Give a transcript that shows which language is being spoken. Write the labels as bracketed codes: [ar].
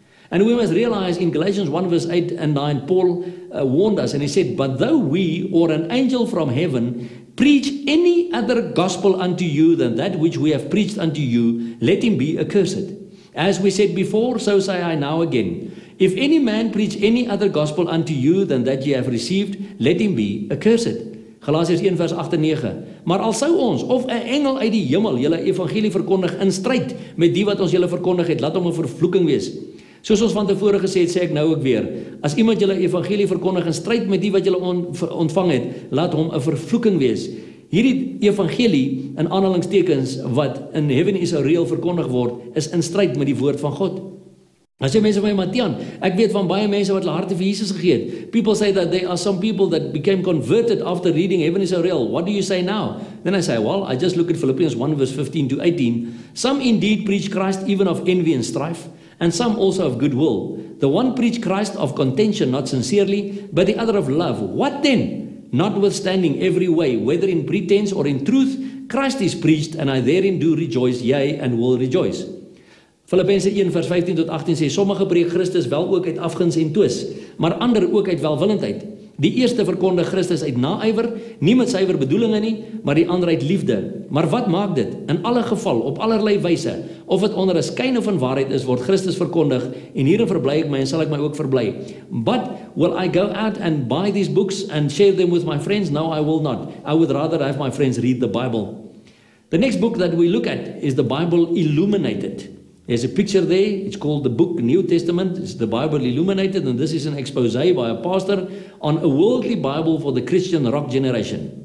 [en] And we must realize in Galatians 1 verse 8 and 9, Paul warned us and he said, "But though we or an angel from heaven preach any other gospel unto you than that which we have preached unto you, let him be accursed. As we said before, so say I now again. If any man preach any other gospel unto you than that ye have received, let him be accursed." [af] Galasiërs 1 vers 8 en 9. Maar al sou ons of 'n engel uit die hemel julle evangelie verkondig in stryd met die wat ons julle verkondig het, laat hom 'n vervloeking wees. Soos ons van tevore gesê het, sê ek nou ook weer, as iemand julle evangelie verkondig in stryd met die wat julle ontvang het, laat hom 'n vervloeking wees. Hierdie evangelie, in aanhalingstekens, wat in Heaven is Israel verkondig word, is in stryd met die woord van God. As jy mense van my, Matian, ek weet van baie mense wat hulle harte vir Jesus gegee het. [en] People say that there are some people that became converted after reading Heaven is Israel. What do you say now? Then I say, well, I just look at Philippians 1 verse 15 to 18. Some indeed preach Christ even of envy and strife, and some also of goodwill. The one preached Christ of contention, not sincerely, but the other of love. What then? Notwithstanding every way, whether in pretense or in truth, Christ is preached, and I therein do rejoice, yea, and will rejoice. [af] Filippense 1 vers 15 tot 18 sê, sommige preek Christus wel ook uit afguns en twis, maar ander ook uit welwillendheid. Die eerste verkondig Christus uit naaiwer, nie met suiwer bedoelinge nie, maar die ander uit liefde. Maar wat maak dit? In alle geval, op allerlei wyse, of het onder 'n skyn of in waarheid is, word Christus verkondig, en hierin verbly ek my en sal ek my ook verbly. [en] But will I go out and buy these books and share them with my friends? No, I will not. I would rather have my friends read the Bible. The next book that we look at is the Bible Illuminated. There's a picture there. It's called the book New Testament. It's the Bible Illuminated, and this is an expose by a pastor on a worldly Bible for the Christian rock generation.